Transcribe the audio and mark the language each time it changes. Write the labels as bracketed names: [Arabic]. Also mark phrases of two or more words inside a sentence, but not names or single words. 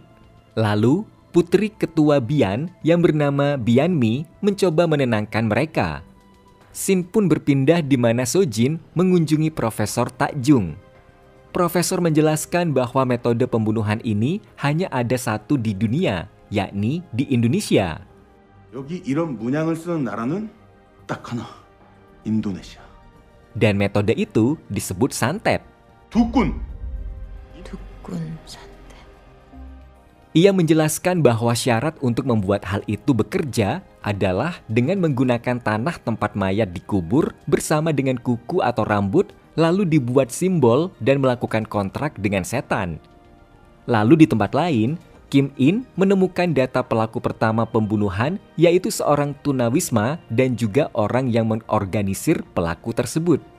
[Indonesian] Lalu, putri ketua Bian yang bernama Bianmi mencoba menenangkan mereka. Scene pun berpindah di mana Sojin mengunjungi Profesor Tak-jung. Profesor menjelaskan bahwa metode pembunuhan ini hanya ada satu di dunia, yakni di Indonesia. [Korean] 여기 이런 문양을 쓰는 나라는 딱 하나, 인도네시아. [Indonesian] Dan metode itu disebut santet. 두꾼. dukun santet. Ia menjelaskan bahwa syarat untuk membuat hal itu bekerja adalah dengan menggunakan tanah tempat mayat dikubur bersama dengan kuku atau rambut, lalu dibuat simbol dan melakukan kontrak dengan setan. Lalu di tempat lain, Kim In menemukan data pelaku pertama pembunuhan, yaitu seorang tunawisma dan juga orang yang mengorganisir pelaku tersebut.